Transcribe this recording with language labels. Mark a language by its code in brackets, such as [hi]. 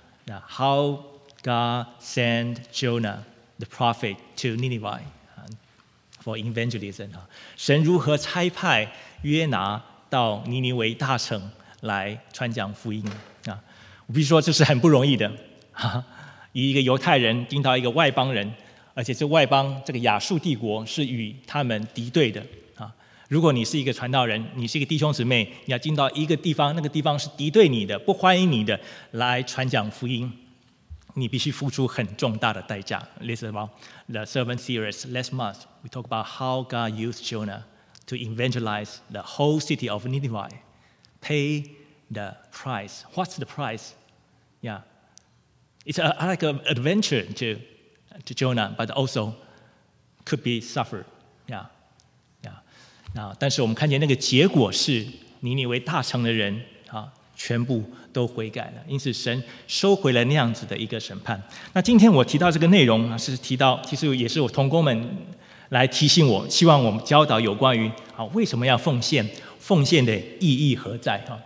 [en] Now, how God sent Jonah, the prophet, to Nineveh for evangelism. [zh] 神如何差派约拿到尼尼微大城来传讲福音。我必须说这是很不容易的。以一个犹太人听到一个外邦人，而且这外邦这个亚述帝国是与他们敌对的。如果你是一个传道人，你是一个弟兄姊妹，你要进到一个地方，那个地方是敌对你的，不欢迎你的，来传讲福音，你必须付出很重大的代价。 [en] Listen about the servant series last month. We talk about how God used Jonah to evangelize the whole city of Nineveh. Pay the price. What's the price? Yeah. It's like an adventure to Jonah, but also could be suffered. Yeah. [zh] Now, 但是我们看见那个结果是尼尼微大城的人全部都悔改了，因此神收回了那样子的一个审判。那今天我提到这个内容是提到，其实也是我同工们来提醒我，希望我们教导有关于为什么要奉献，奉献的意义何在。